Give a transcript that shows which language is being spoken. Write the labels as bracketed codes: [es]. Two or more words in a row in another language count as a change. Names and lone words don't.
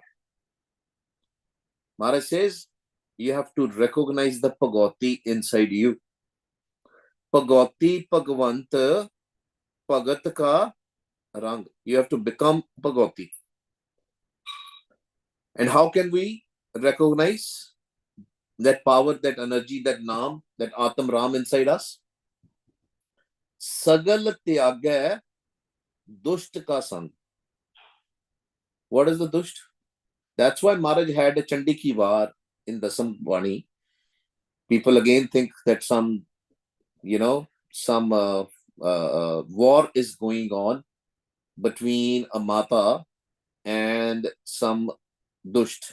[en] Maharaj says, you have to recognize the Bhagauti inside you. [pa] ਭਗਉਤੀ ਭਗਵੰਤ ਭਗਤਿ ਕਾ ਰੰਗੁ. [en] You have to become Bhagauti. And how can we recognize that power, that energy, that Naam, that Atam Ram inside us? [pa] ਸਗਲ ਤਿਆਗਿ ਦੁਸਟ ਕਾ ਸੰਗੁ. [en] What is the Dusht? That's why Maharaj had a Chandi ki Var in the Sukhmani. People again think that some war is going on between a Mata and some Dusht.